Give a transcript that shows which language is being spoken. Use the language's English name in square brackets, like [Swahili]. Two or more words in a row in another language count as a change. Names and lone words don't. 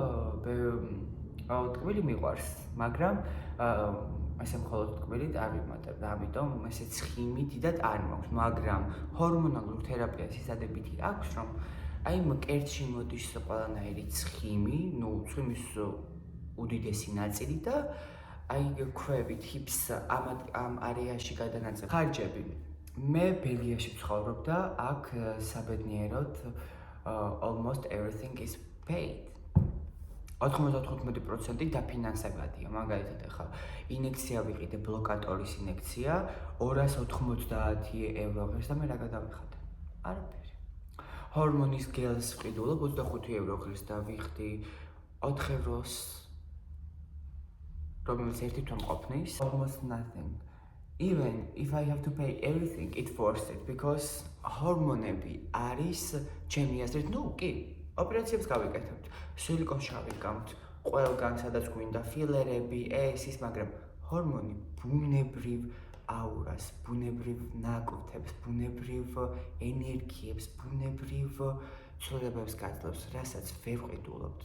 [Georgian] ტკბილი მიყვარს, მაგრამ ესე მხოლოდ ტკბილით არ ვიმატებ და ამიტომ ესე ცხიმი დიდად არ მაქვს, მაგრამ ჰორმონალურ თერაპიას ის ადებითი აქვს, რომ მკერდში მოდის ყველანაირი ცხიმი, ცხიმის უდიდესი ნაწილი და ქვევით ჰიპს ამ არეაში გადანაწილდა. ხარჯები. მე ბელგიაში ვცხოვრობ და აქ საბედნიეროდ [English] almost everything is paid. [Georgian] 95% დაფინანსებადია. მაგალითად ახლა ინექცია ვიყიდე, ბლოკატორის ინექცია 290 евро ღირს და მე რა გადავიხადე? არაფერი. ჰორმონის გელს ვყიდულობ 25 евро ღირს და ვიხდი 4 ევროს, რომელიც ერთი თვე მყოფნის, [English] almost nothing. Even if I have to pay everything, it's worth it because [Georgian] ჰორმონები არის ჩემი აზრით, კი, ოპერაციებს გავიკეთებთ, სილიკონს შავიკავთ, ყველგან სადაც გვინდა ფილერები, ის, მაგრამ ჰორმონი ბუნებრივ აურას, ბუნებრივ ნაკვთებს, ბუნებრივ ენერგიებს, ბუნებრივ ცვლილებებს გაძლევს, რასაც ვერ ვყიდულობთ.